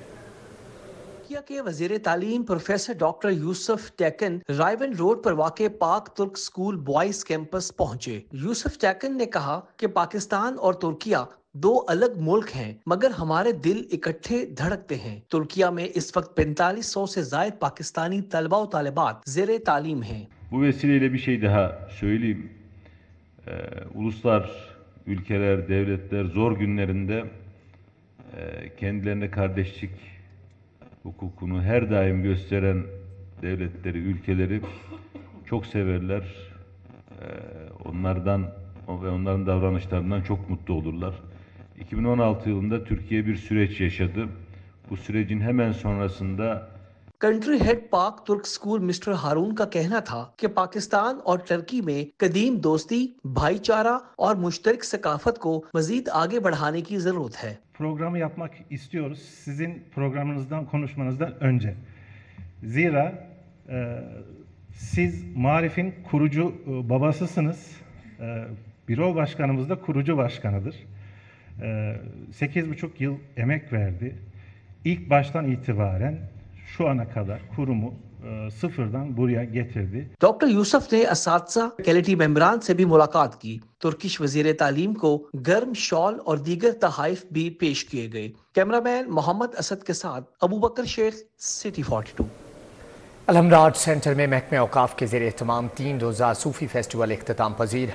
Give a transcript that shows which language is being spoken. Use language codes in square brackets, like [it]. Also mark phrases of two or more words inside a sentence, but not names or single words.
[ur] ترکیہ کے وزیر تعلیم پروفیسر ڈاکٹر یوسف ٹیکن رائیونڈ روڈ پر واقع پاک ترک اسکول بوائز کیمپس پہنچے. یوسف ٹیکن نے کہا کہ پاکستان اور ترکیہ 2 الگ ملک ہیں مگر ہمارے دل اکٹھے دھڑکتے ہیں. ترکیہ میں اس وقت 4500 سے زیادہ پاکستانی طلبہ اور طالبات زیرِ تعلیم ہیں. [tr] Bu vesileyle bir şey daha söyleyeyim. Uluslar, ülkeler, devletler zor günlerinde kendilerine kardeşlik hukukunu her daim gösteren devletleri, ülkeleri çok severler. Onlardan ve onların davranışlarından çok mutlu olurlar. 2016 yılında Türkiye bir süreç yaşadı. Bu sürecin hemen sonrasında [en] country head [ur] پاک ترک اسکول مسٹر ہارون کا کہنا تھا کہ پاکستان اور ٹرکی میں قدیم دوستی، بھائی چارہ اور مشترک ثقافت کو مزید آگے بڑھانے کی ضرورت ہے. [tr] Programı yapmak istiyoruz sizin programınızdan konuşmanızdan önce. Zira siz Marif'in kurucu babasısınız. Büro başkanımız da kurucu başkanıdır. 8,5 yıl emek verdi. İlk baştan itibaren şu ana kadar kurumu sıfırdan buraya getirdi. [ur] ڈاکٹر یوسف نے اساتذہ فیکلٹی ممبران سے بھی ملاقات کی. ٹرکش وزیر تعلیم کو گرم شال اور دیگر تحائف بھی پیش کیے گئے. کیمرامین محمد اسد کے ساتھ ابو بکر شیخ، سٹی 42. الحمرا سینٹر میں محکمہ اوقاف کے زیرِ اہتمام 3 روزہ صوفی فیسٹیول اختتام پذیر.